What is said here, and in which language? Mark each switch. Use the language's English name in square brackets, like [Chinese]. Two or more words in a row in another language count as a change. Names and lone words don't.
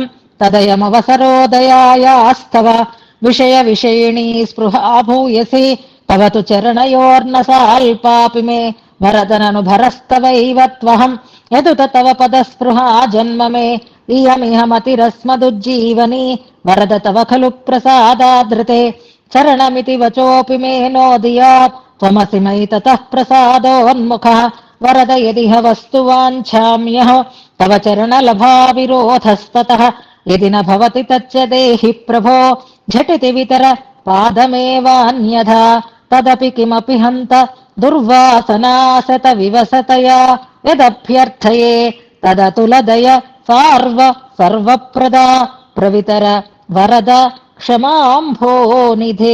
[Sanskrit] तदयमवसरोदयायास्तव विषयविषयिणी स्पृहा भूयसी तव तु चरणयोर्न साल्पापि मे वरदननुभरस्तवैव त्वहं यदुत तव पदस्पृहा जन्म मे इयमिह मतिरस्मदुज्जीवनी वरद तव खलु प्रसादादृते चरणमिति वचोऽपि मे नोदियात् त्वमसि मयि ततः प्रसादोन्मुखः वरद यदिह वस्तु वाञ्छाम्यह तव चरणलभाविरोधस्ततः यदि न भवति तच्च देहि प्रभो झटिति वितर పాదమేవాన్యథా తదపి కిమపి హంత దుర్వాసనాసత వివసతయా యదభ్యర్థయే తదతులదయ సార్వ సర్వప్రదా ప్రవితర వరద క్షమాంభోనిధే.